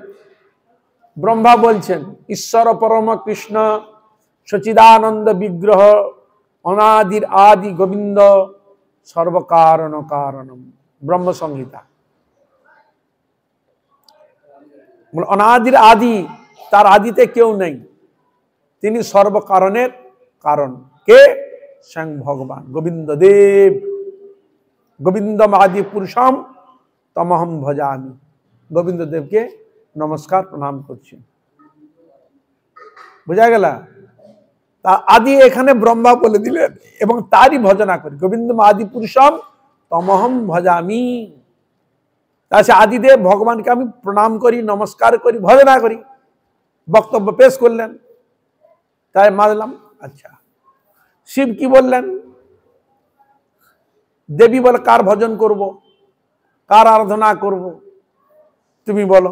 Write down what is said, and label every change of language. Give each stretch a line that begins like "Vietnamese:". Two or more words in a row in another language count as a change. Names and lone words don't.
Bangla: ব্রহ্মা বলছেন
Sanskrit: ঈশ্বর পরম কৃষ্ণ সচিদানন্দ বিগ্রহ অনাদির আদি গোবিন্দ সর্বকারণ কারণম।
Bangla: ব্রহ্ম সংহিতা। অনাদির আদি, তার আদিতে কেউ নেই, তিনি সর্বকারণের কারণ। কে? স্বয়ং ভগবান গোবিন্দ দেব।
Sanskrit: গোবিন্দম আদি পুরুষম তমহম ভজামি।
Bangla: গোবিন্দ দেবকে নমস্কার প্রণাম করছি। বোঝা গেল? তা আদি এখানে ব্রহ্মা বলে দিলেন, এবং তারই ভজনা করি।
Sanskrit: গোবিন্দম আদি পুরুষম তমহম ভজামি।
Bangla: তাহলে আদিদেব ভগবানকে আমি প্রণাম করি, নমস্কার করি, ভজনা করি। বক্তব্য পেশ করলেন, তাই মানলাম। আচ্ছা, শিব কি বললেন? দেবী বলে কার ভজন করব, কার আরাধনা করব, তুমি বলো।